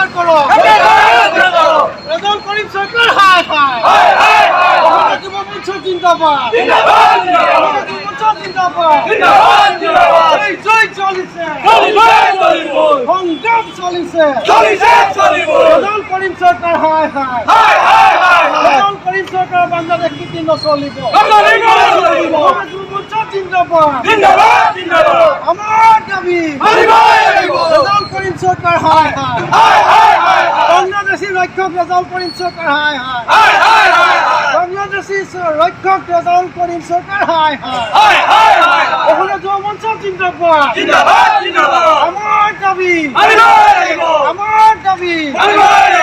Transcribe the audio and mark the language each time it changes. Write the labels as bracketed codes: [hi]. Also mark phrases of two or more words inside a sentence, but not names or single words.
[bn] জিন্দাবাদ রেজাউল করিম সরকার হায় হায় অসম যুব মঞ্চ জিন্দাবাদ অসম যুব মঞ্চ জিন্দাবাদ জয় [as] জয় চলিছে সংগ্রাম চলিছে রেজাউল করিম সরকার হায় হায় রেজাউল করিম সরকার [bn] বাংলাদেশ [as] নীতি নচলিব [bn] অসম যুব মঞ্চ জিন্দাবাদ আমার দাবি রেজাউল করিম সরকার হায় হায় বাংলাদেশী রক্ষক রেজাউল করিম সরকার হায় হায় বাংলাদেশী রক্ষক রেজাউল করিম সরকার হায় হায় ওখানে যুব মঞ্চ জিন্দাবাদ আমার দাবি আমার দাবি